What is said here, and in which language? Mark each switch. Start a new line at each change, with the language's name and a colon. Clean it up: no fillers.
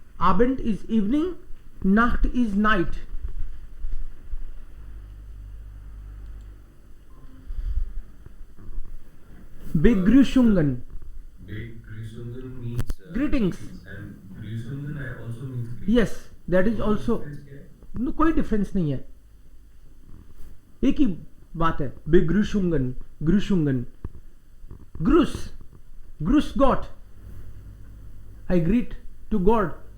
English: Abend is evening, Nacht is night.
German: Begrüßungen.
English: Begrüßungen means Greetings. and Grüßungen also means greetings. Yes, that is also.
Hindi: No, कोई difference नहीं है, एक ही बात है.
German: Begrüßungen, Grüßungen. Grüß, Grüß Gott.
English: I greet to God.